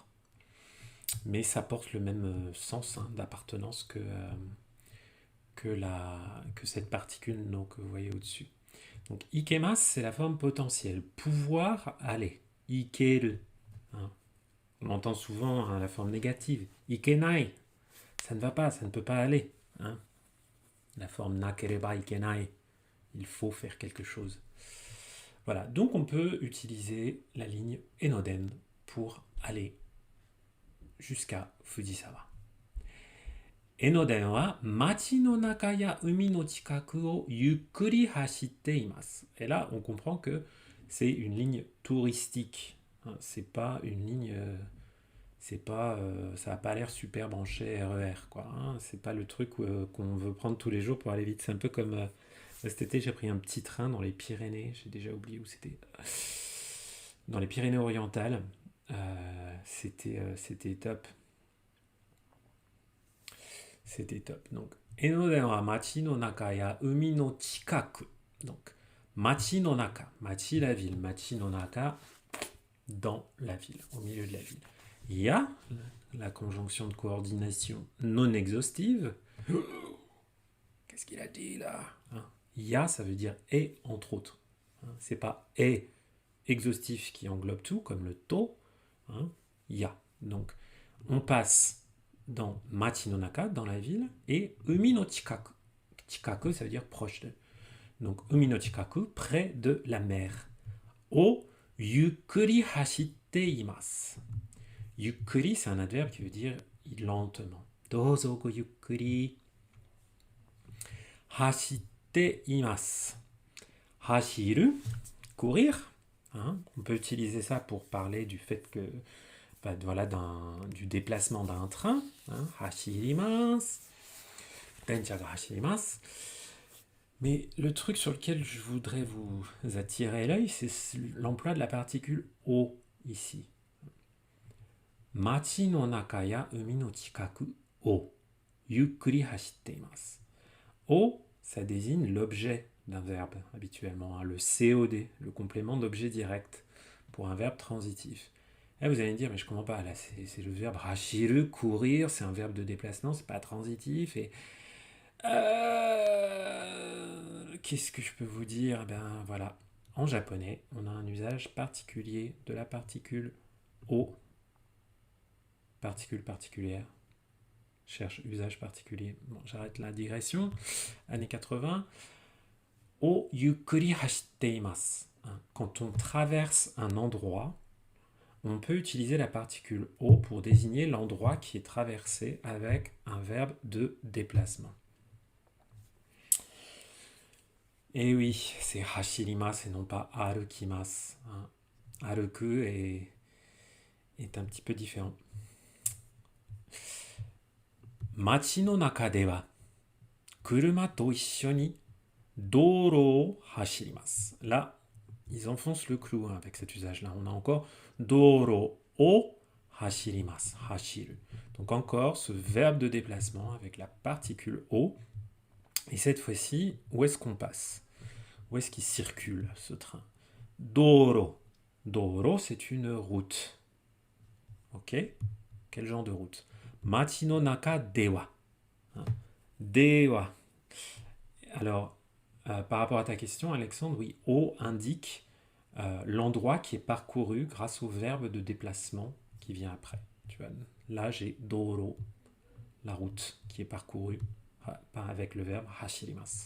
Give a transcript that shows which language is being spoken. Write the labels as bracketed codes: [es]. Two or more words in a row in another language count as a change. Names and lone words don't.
[fr] Mais ça porte le même sens d'appartenance que cette particule no que vous voyez au-dessus. Donc, ikemasu, c'est la forme potentielle. Pouvoir aller. Ikeru. Hein. On entend souvent la forme négative. Ikenai. Ça ne va pas, ça ne peut pas aller. Hein. La forme [ja] なければいけない. [fr] Il faut faire quelque chose. Voilà. Donc, on peut utiliser la ligne enoden pour aller jusqu'à Fujisawa. [ja] 江ノ電は町の中や海の近くをゆっくり走っています. [fr] Et là, on comprend que c'est une ligne touristique. Hein, c'est pas une ligne... c'est pas... ça n'a pas l'air super branché RER, quoi. Hein, c'est pas le truc qu'on veut prendre tous les jours pour aller vite. C'est un peu comme... cet été, j'ai pris un petit train dans les Pyrénées. J'ai déjà oublié où c'était. Dans les Pyrénées-Orientales. C'était top. C'était top. Donc, [ja] 江ノ電は町の中や海の近く. [fr] Donc, [ja] 町の中, [fr] machi la ville, [ja] 町の中, [fr] dans la ville, au milieu de la ville. Ya, la conjonction de coordination non exhaustive. Qu'est-ce qu'il a dit là, hein? Ya, ça veut dire et, entre autres. Hein, c'est pas et exhaustif qui englobe tout, comme le to. Hein, ya. Donc, on passe dans [ja] 町の中, [fr] dans la ville, et [ja] 海の近く. [fr] Chikaku, ça veut dire proche de. Donc, [ja] 海の近く, [fr] près de la mer. [ja] をゆっくり走っています. [fr] Yukkuri, c'est un adverbe qui veut dire lentement. [ja] どうぞごゆっくり。走っています. [fr] Hashiru, courir. Hein, on peut utiliser ça pour parler du fait que voilà, du déplacement d'un train. Hein, [ja] 走ります。電車が走ります. [fr] Mais le truc sur lequel je voudrais vous attirer l'œil, c'est l'emploi de la particule o ici. [ja] 町の中や海の近くをゆっくり走っています. [fr] O, ça désigne l'objet d'un verbe habituellement, hein, le COD, le complément d'objet direct pour un verbe transitif. Là, vous allez me dire, mais je comprends pas, là c'est le verbe hashiru, courir, c'est un verbe de déplacement, c'est pas transitif, et qu'est-ce que je peux vous dire? Ben voilà, en japonais, on a un usage particulier de la particule o, particule particulière. Cherche usage particulier. Bon, j'arrête la digression. Années 80. [ja] をゆっくり走っています. [fr] Quand on traverse un endroit, on peut utiliser la particule o pour désigner l'endroit qui est traversé avec un verbe de déplacement. Et oui, c'est hashirimasu et non pas arukimasu. Aruku est un petit peu différent. [ja] 町の中では車と一緒に道路を走ります. [fr] Là, ils enfoncent le clou avec cet usage-là. On a encore [ja] 道路を走ります, [fr] hashiru. Donc encore ce verbe de déplacement avec la particule o. Et cette fois-ci, où est-ce qu'on passe? Où est-ce qu'il circule ce train? Doro. Doro, c'est une route. Ok? Quel genre de route? [ja] 町の中では. [fr] Dewa. Alors, par rapport à ta question, Alexandre, oui, o indique l'endroit qui est parcouru grâce au verbe de déplacement qui vient après. Tu vois, là, j'ai doro, la route qui est parcourue avec le verbe hashirimasu.